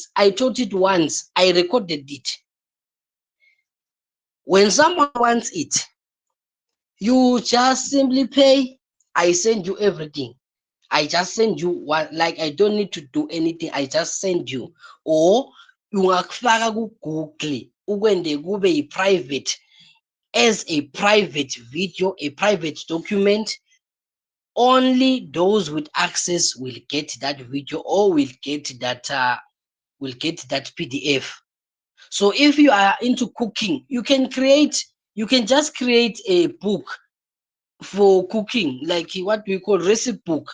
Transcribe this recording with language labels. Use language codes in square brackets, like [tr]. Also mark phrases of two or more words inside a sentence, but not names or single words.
[en] I taught it once. I recorded it. When someone wants it, You just simply pay. I send you everything. I just send you what, like I don't need to do anything. I just send you. Or [zu] ungakufaka ku-Google ukwende kube yi-private, [en] as a private video, a private document. Only those with access will get that video or will get that PDF. So if you are into cooking, you can just create a book for cooking, like what we call recipe book.